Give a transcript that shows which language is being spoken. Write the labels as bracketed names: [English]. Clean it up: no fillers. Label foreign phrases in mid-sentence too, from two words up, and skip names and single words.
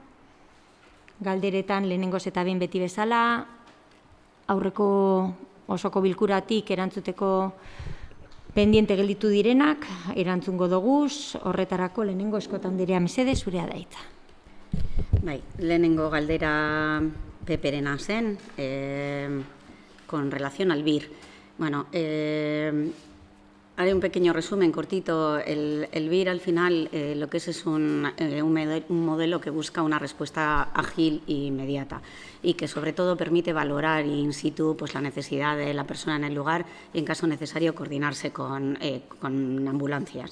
[Basque] Galderetan lehenengoz eta behin beti bezala, aurreko osoko bilkuratik erantzuteko pendiente gelditu direnak, erantzungo doguz, horretarako lehenengo eskotan direa mesede, zurea da hitza. Bai, lehenengo galdera peperena zen, [Spanish] con relación al BIR. Bueno, haré un pequeño resumen cortito. El BIR al final lo que es un modelo que busca una respuesta ágil e inmediata y que sobre todo permite valorar in situ pues, la necesidad de la persona en el lugar y en caso necesario coordinarse con ambulancias.